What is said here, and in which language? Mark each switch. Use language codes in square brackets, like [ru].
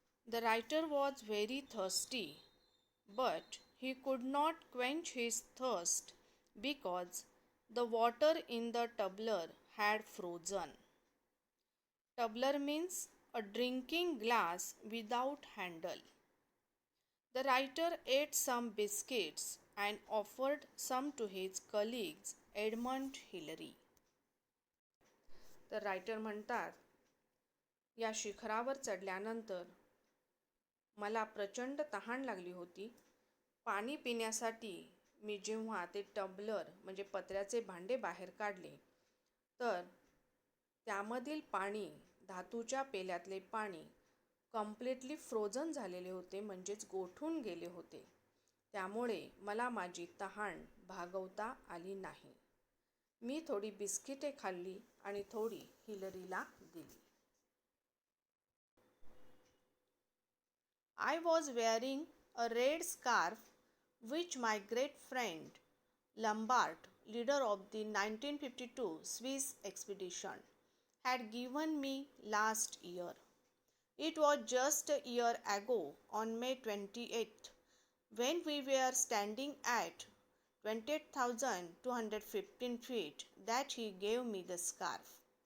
[en] The writer was very thirsty, but he could not quench his thirst because the water in the tumbler had frozen. Tumbler means a drinking glass without handle. The writer ate some biscuits and offered some to his colleagues Edmund Hillary. [mr] तर writer म्हणतात, या शिखरावर चढल्यानंतर मला प्रचंड तहान लागली होती. पाणी पिण्यासाठी मी जेव्हा ते टम्बलर म्हणजे पत्र्याचे भांडे बाहेर काढले, तर त्यामधील पाणी, धातूच्या पेल्यातले पाणी [en] completely frozen [mr] झालेले होते, म्हणजेच गोठून गेले होते. त्यामुळे मला माझी तहान भागवता आली नाही. मी थोडी बिस्किटे खाल्ली आणि थोडी हिलरीला दिली. [en] I was wearing a red scarf which my great friend Lambert, leader of the 1952 Swiss expedition, had given me last year. It was just a year ago, on May 28th, when we were standing at 28,215 feet, that he gave me the scarf.